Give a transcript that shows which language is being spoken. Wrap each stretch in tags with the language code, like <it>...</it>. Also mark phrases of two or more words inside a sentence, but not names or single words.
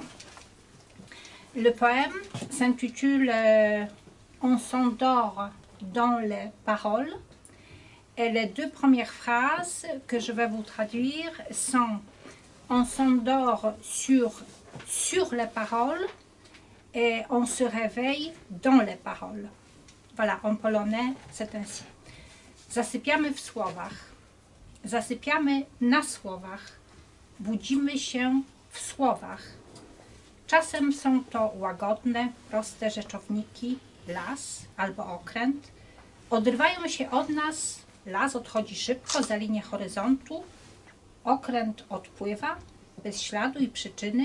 <fr>Le poème s'intitule On s'endort dans les paroles, et les deux premières phrases que je vais vous traduire sont on s'endort sur les paroles et on se réveille dans les paroles. Voilà, en polonais c'est ainsi.</fr> <pl>Zasypiamy w słowach, zasypiamy na słowach, budzimy się w słowach. Czasem są to łagodne, proste rzeczowniki, las albo okręt, odrywają się od nas Las odchodzi szybko za linię horyzontu, okręt odpływa, bez śladu i przyczyny.</pl>